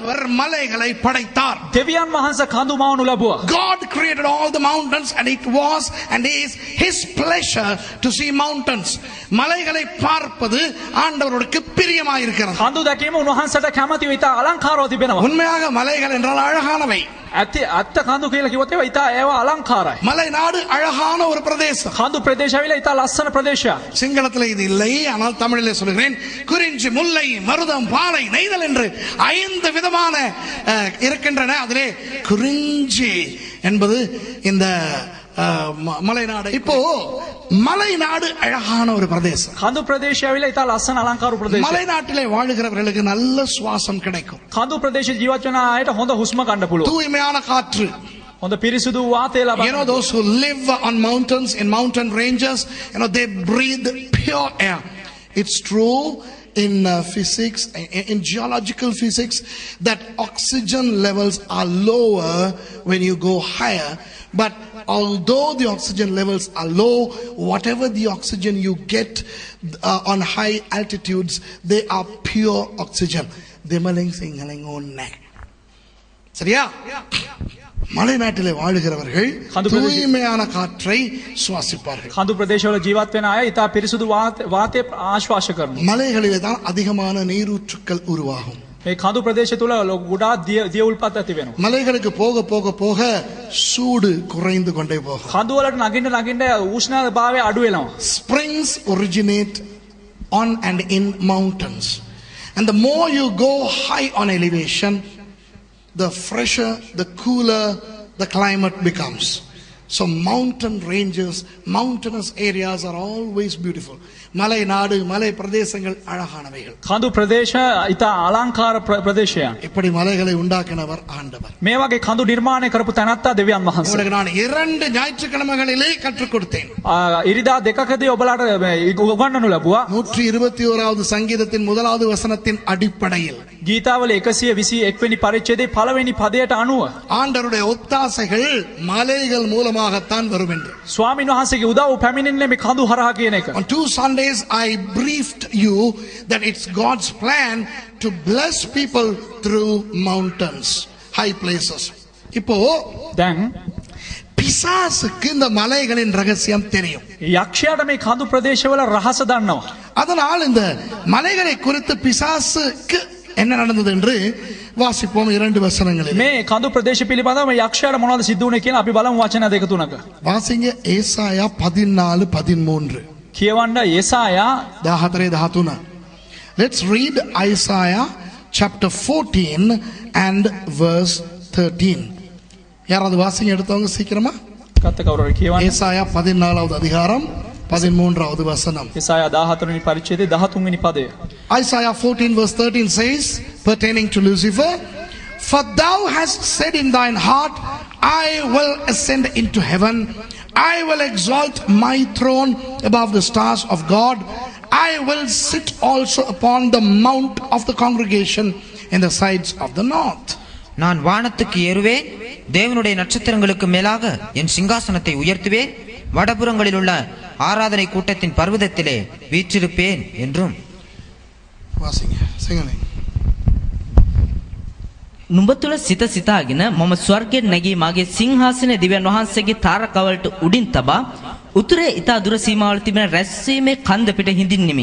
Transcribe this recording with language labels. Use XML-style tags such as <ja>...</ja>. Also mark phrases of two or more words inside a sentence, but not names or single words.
<ta>மலைகளை படைத்தார்.</ta> <si>දෙවියන් වහන්සේ කඳු මවනු ලැබුවා.</si> <en>God created all the mountains and it was and is his pleasure to see mountains.</en> <ta>மலைகளை பார்ப்பது ஆண்டவருக்கு பிரியமாயிருக்கிறது.</ta> <si>කඳු දැකීම උන්වහන්සේට කැමති වෙයි. ඉතා අලංකාරව තිබෙනවා.</si> <ta>உண்மையாக மலைகள் என்றால் அழகானவை.</ta> <si>අත්ත කඳු කියලා කිව්වොත් ඒවා අලංකාරයි.</si> <ta>மலை நாடு அழகான ஒரு பிரதேசம்.</ta> <si>කඳු ප්‍රදේශයවිල ඉතා ලස්සන ප්‍රදේශයක්.</si> <ta>சிங்களத்தில் இது இல்லை, ஆனால் தமிழிலே சொல்கிறேன். குறிஞ்சி, முல்லை, மருதம், பாலை, நெய்தல் என்று 5 விதமான இருக்கின்றன. அதிலே குறிஞ்சி என்பது இந்த மலைநாடு. இப்போ மலைநாடு அழகான ஒரு பிரதேசம்.</ta> <si>කඳු ප්‍රදේශයවිල ඉතා ලස්සන අලංකාරු ප්‍රදේශයක්.</si> <ta>மலைநாட்டிலே வாழ்கிறவர்களுக்கு நல்ல சுவாசம் கிடைக்கும்.</ta> <si>කඳු ප්‍රදේශ ජීවත් වෙන අයට හොඳ හුස්ම ගන්න පුළුවන්.</si> <ta>தூய்மையான காற்று.</ta> <si>හොඳ පිරිසිදු වාතය ලබන්න.</si> <en>You know, those who live on mountains, in mountain ranges, you know, they breathe pure air. It's true in physics, in geological physics, that oxygen levels are lower when you go higher. But although the oxygen levels are low, whatever the oxygen you get on high altitudes, they are pure oxygen.</en> <ta>சரியா? மலைநாட்டிலே வாழ்கிறவர்கள் தூய்மையான காற்றை சுவாசிப்பார்கள்.</ta> <si>කඳු ප්‍රදේශවල ජීවත් වෙන අය ඉතා පිරිසුදු වාතය ආශ්වාස කරනවා.</si> <ta>மலைகளிலே தான் அதிகமான நீரூற்றுக்கள் உருவாகும்.</ta> <si>මේ කඳු ප්‍රදේශ තුල ගොඩාක් දිය උල්පත් ඇති වෙනවා.</si> <ta>மலைகளுக்கு போக போக போக சூடு குறைந்து கொண்டே போகும்.</ta> <si>කඳු වලට නගින්න උෂ්ණභාවය අඩු වෙනවා.</si> <en>Springs originate on and in mountains, and the more you go high on elevation, the fresher, the cooler the climate becomes. So mountain ranges, mountainous areas are always beautiful.</en> <ta>மலை நாடு, மலை பிரதேசங்கள் அழகானவைகள்.</ta> <si>කඳු ප්‍රදේශ ඉතා අලංකාර ප්‍රදේශයක්.</si> <ta>இப்படி மலைகளை உண்டாக்கினவர் ஆண்டவர்.</ta> <si>මේ වගේ කඳු නිර්මාණය කරපු තැනත්තා දෙවියන් වහන්සේ.</si> <ta>உங்களுக்கு நான் 2 ஞாயிற்றுக்கிழமைகளிலே கற்றுக் கொடுத்தேன்.</ta> <si>ඉරිදා දෙකකදී ඔබලාට උගන්වනු ලැබුවා.</si> <ta>121வது சங்கீதத்தின் 1வது வசனத்தின் அடிப்படையில்</ta> <si>ගීතාවල 121 වෙනි පරිච්ඡේදයේ පළවෙනි පදයට අනුව</si> <ta>ஆண்டவருடைய ஒத்தாசைகள் மலைகள் மூலமாகத்தான் வரும் என்று.</ta> <si>ස්වාමීන් වහන්සේගේ උදව් පැමිණෙන්නේ මේ කඳු හරහා කියන එක.</si> <en>On 2 Sundays I briefed you that it's God's plan to bless people through mountains, high places.</en> <ta>இப்போ</ta> <si>දැන්</si> <ta>பிசாசுக்கு இந்த மலைகளின் ரகசியம் தெரியும்.</ta> <si>යක්ෂයාට මේ කඳු ප්‍රදේශවල රහස දන්නවා.</si> <ta>அதனால் இந்த மலைகளை குறித்து பிசாசுக்கு என்ன நடந்தது என்று வாசிப்போம் 2 வசனங்களில்.</ta> <si>මේ කඳු ප්‍රදේශ පිළිබඳව මේ යක්ෂයාට මොනවද සිද්ධ වුනේ කියලා අපි බලමු වචන 2-3ක.</si> <ta>வாசிங்க ஏசாயா 14:13.</ta> <si>කියවන්න යෙසායා 14:13.</si> <en>Let's read Isaiah chapter 14 and verse 13.</en> <ta>யாராவது வாசிங்க எடுத்தவங்க சீக்கிரமா.</ta> <si>කත කවුරුහරි කියවන්න.</si> <ta>ஏசாயா 14வது அதிகாரம் 13வது வசனம்.</ta> <si>යෙසායා 14 වෙනි පරිච්ඡේදයේ 13 වෙනි පදය.</si> <en>Isaiah 14 verse 13 says, pertaining to Lucifer, for thou hast said in thine heart, I will ascend into heaven, I will exalt my throne above the stars of God, I will sit also upon the mount of the congregation in the sides of the north.</en> <ta>நான் வானத்துக்கு ஏறுவேன், தேவனுடைய நட்சத்திரங்களுக்கு மேலாக என் சிங்காசனத்தை உயர்த்துவேன், வடபுறங்களில் உள்ள ஆராதனை கூட்டத்தின் பர்வதத்திலே வீற்றிருப்பேன் என்றும். வாசிங்க சிங்கனே.</ta> <si>නුඹ තුළ සිත සිතාගෙන මම ස්වර්ගයෙන් නැගී මාගේ සිංහාසනයේ දිව්‍යන් වහන්සේගේ තාරකවලට උඩින් තබා උතුරේ ඊතා දුර සීමාවල තිබෙන රැස්වීමේ කන්ද පිට හිඳින්නෙමි.</si>